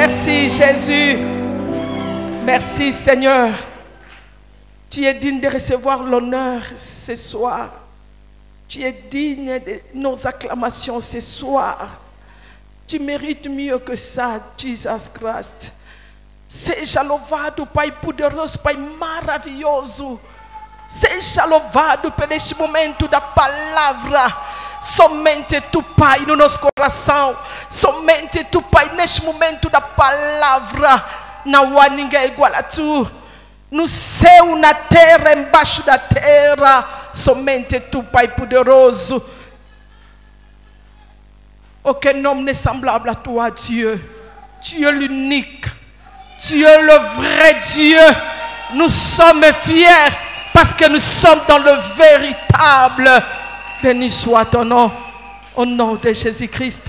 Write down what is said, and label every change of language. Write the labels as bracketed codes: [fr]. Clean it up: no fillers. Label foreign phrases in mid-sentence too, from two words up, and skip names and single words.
[fr] Merci Jésus. Merci Seigneur. Tu es digne de recevoir l'honneur ce soir. Tu es digne de nos acclamations ce soir. Tu mérites mieux que ça, Jesus Christ. [pt] Seja louvado, Pai poderoso, Pai maravilhoso. Seja louvado por este momento da palavra. Somente Tu, Pai, no nosso coração. Somente Tu, Pai, neste momento da palavra. Não há ninguém igual a Tu. No céu, na terra, embaixo da terra. Somente Tu, Pai poderoso. [fr] Aucun homme n'est semblable à Toi, Dieu. Tu es l'unique. Tu es le vrai Dieu. Nous sommes fiers parce que nous sommes dans le véritable. Béni soit ton nom, au nom de Jésus-Christ.